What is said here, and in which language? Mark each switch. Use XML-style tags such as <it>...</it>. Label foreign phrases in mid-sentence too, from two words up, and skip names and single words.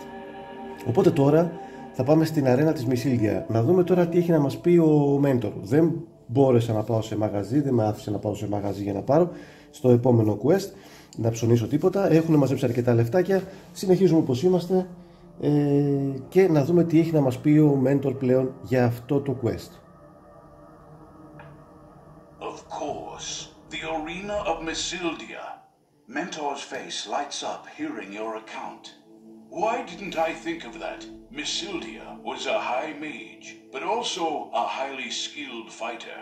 <el>Οπότε τώρα θα πάμε στην αρένα της Μισίλδια να δούμε τώρα τι έχει να μας πει ο Μέντορ. Δεν μπόρεσα να πάω σε μαγαζί, δεν με άφησε να πάω σε μαγαζί για να πάρω στο επόμενο quest να ψωνίσω τίποτα. Έχουν μαζέψει αρκετά λεφτάκια, συνεχίζουμε όπως είμαστε και να δούμε τι έχει να μας πει ο Μέντορ πλέον για αυτό το quest.</el> <en>Of course, the arena of Missyldia. Mentor's face lights up hearing your account. Why didn't I think of that? Missyldia was a high mage, but also a highly skilled fighter.</en>